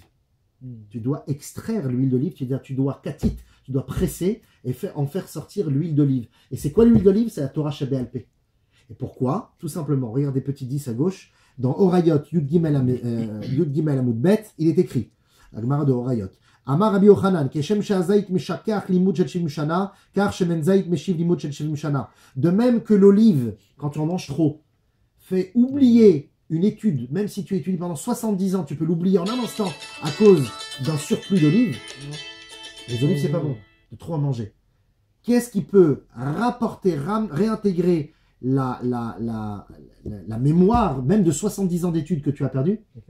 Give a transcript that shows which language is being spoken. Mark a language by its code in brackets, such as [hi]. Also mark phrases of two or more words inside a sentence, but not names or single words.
[fr] Tu dois extraire l'huile d'olive, c'est-à-dire tu dois katit, tu dois presser et en faire sortir l'huile d'olive. Et c'est quoi l'huile d'olive? C'est la [he] תורה שבעל פה. [fr] Et pourquoi? Tout simplement, regardez petit 10 à gauche, dans Horayot, [he] יוד גימל עמוד בית, [fr] il est écrit, la Gemara de Horayot, [he] אמר רבי יוחנן, כשם שהזית משכח לימוד של שבעים שנה, כך שמן זית משיב לימוד של שבעים שנה. [fr] De même que l'olive, quand tu en manges trop, fait oublier une étude, même si tu étudies pendant 70 ans, tu peux l'oublier en un instant à cause d'un surplus d'olives. Les olives, c'est pas bon de trop en manger. Qu'est-ce qui peut réintégrer la mémoire, même de 70 ans d'études que tu as perdu?